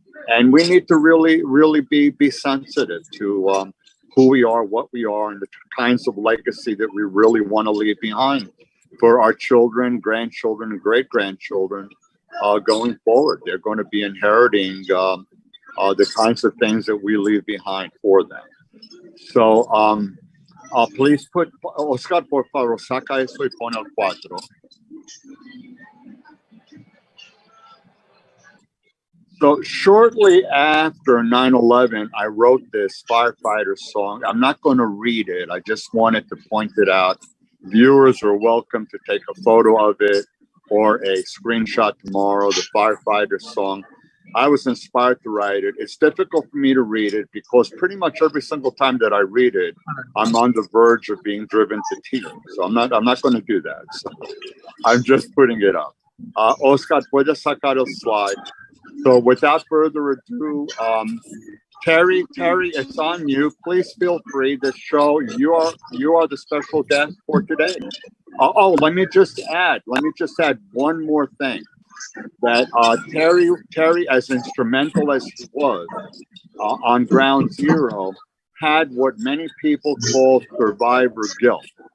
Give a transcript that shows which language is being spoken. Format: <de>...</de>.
<en>And we need to really be sensitive to who we are, what we are, and the kinds of legacy that we really want to leave behind for our children, grandchildren, and great-grandchildren going forward. They're going to be inheriting the kinds of things that we leave behind for them. So please put,</en> <es>Oscar, por favor, saca eso y pon el 4.</es> <en>So shortly after 9/11, I wrote this firefighter song. I'm not going to read it. I just wanted to point it out. Viewers are welcome to take a photo of it or a screenshot tomorrow, the firefighter song. I was inspired to write it. It's difficult for me to read it because pretty much every single time that I read it, I'm on the verge of being driven to tears. So I'm not going to do that. So I'm just putting it up.</en> <es>Oscar, puedes sacar el slide.</es> <en>So without further ado, Terry, it's on you. Please feel free. The show, you are the special guest for today. Let me just add one more thing. That Terry, as instrumental as he was on Ground Zero, had what many people call survivor guilt.</en>